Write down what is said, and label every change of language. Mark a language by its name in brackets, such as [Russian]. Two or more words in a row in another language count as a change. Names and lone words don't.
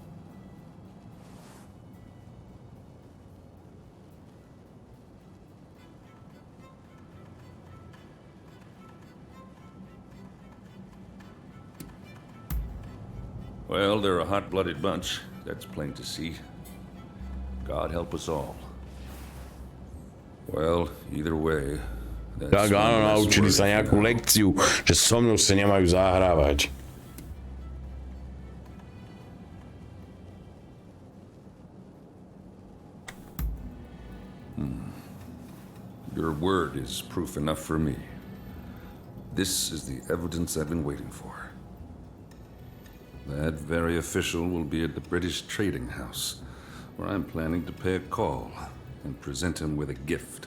[English] Well, they're a hot-blooded bunch. That's plain to see. God help us all. Well, either way... [Slovak] Tak áno, naučili sa nejakú lekciu, že so mnou sa nemajú zahrávať. [English] Your word is proof enough for me. This is the evidence I've been waiting for. That very official will be at the British Trading House, where I'm planning to pay a call and present him with a gift.